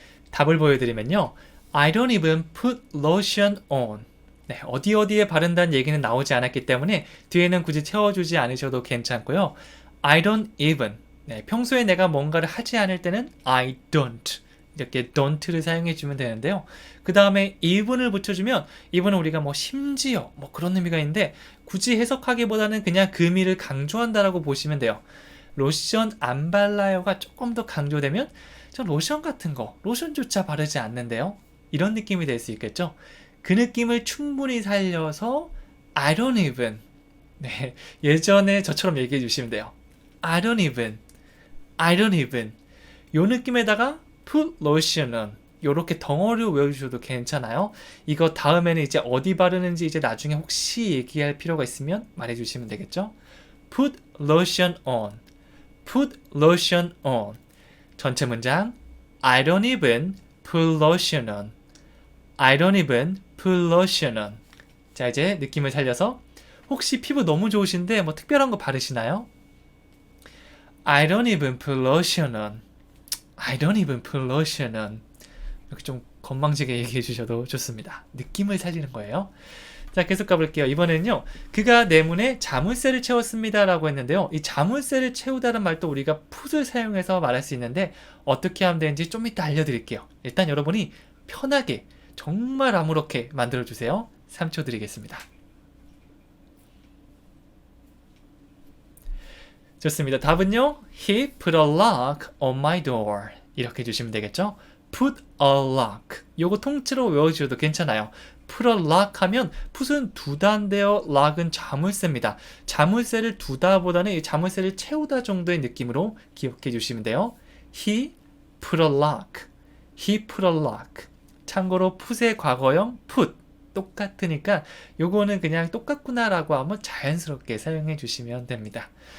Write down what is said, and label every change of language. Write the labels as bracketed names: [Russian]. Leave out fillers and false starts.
[Korean] 답을 보여드리면요, [English] I don't even put lotion on. [Korean] 네, 어디에 바른다는 얘기는 나오지 않았기 때문에 뒤에는 굳이 채워주지 않으셔도 괜찮고요. [English] I don't even. [Korean] 네, 평소에 내가 뭔가를 하지 않을 때는 [English] I don't. [Korean] 이렇게 don't를 사용해주면 되는데요. 그 다음에 even을 붙여주면 even은 우리가 뭐 심지어 뭐 그런 의미가 있는데 굳이 해석하기보다는 그냥 그 의미를 강조한다라고 보시면 돼요. 로션 안 발라요가 조금 더 강조되면 저 로션 같은 거, 로션조차 바르지 않는데요. 이런 느낌이 될 수 있겠죠. 그 느낌을 충분히 살려서 [English] I don't even. [Korean] 네, 예전에 저처럼 얘기해 주시면 돼요. [English] I don't even. [Korean] 요 느낌에다가 [English] put lotion on. [Korean] 요렇게 덩어리로 외워주셔도 괜찮아요. 이거 다음에는 이제 어디 바르는지 이제 나중에 혹시 얘기할 필요가 있으면 말해주시면 되겠죠? [English] put lotion on. put lotion on. [Korean] 전체 문장 [English] I don't even put lotion on. I don't even put lotion on. [Korean] 자, 이제 느낌을 살려서 혹시 피부 너무 좋으신데 뭐 특별한 거 바르시나요? [English] I don't even put lotion on. I don't even put lotion on. [Korean] 이렇게 좀 건방지게 얘기해 주셔도 좋습니다. 느낌을 살리는 거예요. 자, 계속 가볼게요. 이번에는요. 그가 내 문에 자물쇠를 채웠습니다 라고 했는데요. 이 자물쇠를 채우다는 말도 우리가 put을 사용해서 말할 수 있는데 어떻게 하면 되는지 좀 이따 알려드릴게요. 일단 여러분이 편하게 정말 아무렇게 만들어주세요. 3초 드리겠습니다. 좋습니다. 답은요. [English] He put a lock on my door. [Korean] 이렇게 해주시면 되겠죠? [English] Put a lock. [Korean] 요거 통째로 외워주셔도 괜찮아요. [English] Put a lock [Korean] 하면 put은 두다인데요. lock은 자물쇠입니다. 자물쇠를 두다보다는 이 자물쇠를 채우다 정도의 느낌으로 기억해 주시면 돼요. [English] He put a lock. He put a lock. [Korean] 참고로 put의 과거형 put 똑같으니까 요거는 그냥 똑같구나라고 하면 자연스럽게 사용해 주시면 됩니다.